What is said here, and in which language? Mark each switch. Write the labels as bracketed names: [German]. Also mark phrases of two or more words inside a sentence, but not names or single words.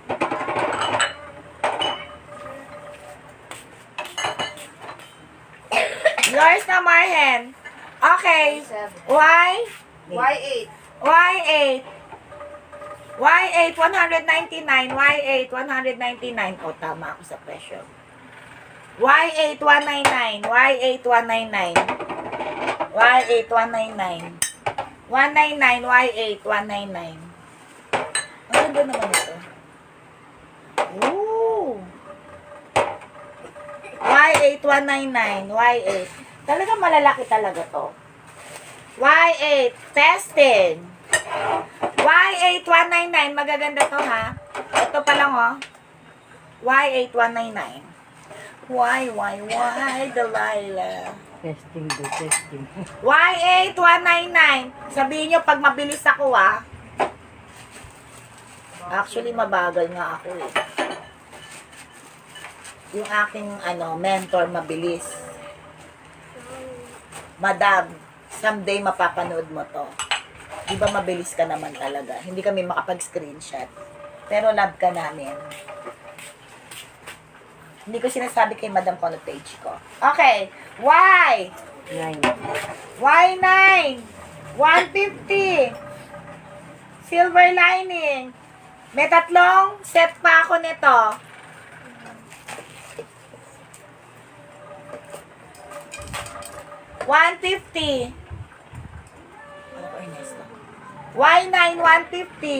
[Filipino] Yours na, Marhen. Okay. Y7. Y? Y8. Y8. Y8, 199. Y8, 199. O, tama ako sa presyo. Y8, 199. Y8, 199. Y8, 199. 199, Y8, 199. Ang ganda naman ito. Ooh. Y8, 199. Y8. Talaga malalaki talaga to. Y8, tested. Y8, 199. Magaganda to, ha? Ito pa lang, oh. Y8, 199. Why, Delilah? Testing do, testing. Y8199. Sabihin nyo pag mabilis ako Actually, mabagal nga ako eh. Yung aking mentor mabilis. Madam, someday mapapanood mo to. Di ba mabilis ka naman talaga? Hindi kami makapag-screenshot. Pero love ka namin. Hindi ko sinasabi kay Madam kung ano page ko. Okay. Y. 9. Y9. 150. [English] Silver lining. [Filipino] May 3 set pa ako nito. $150. Ano ba Ernesto? Y9 150.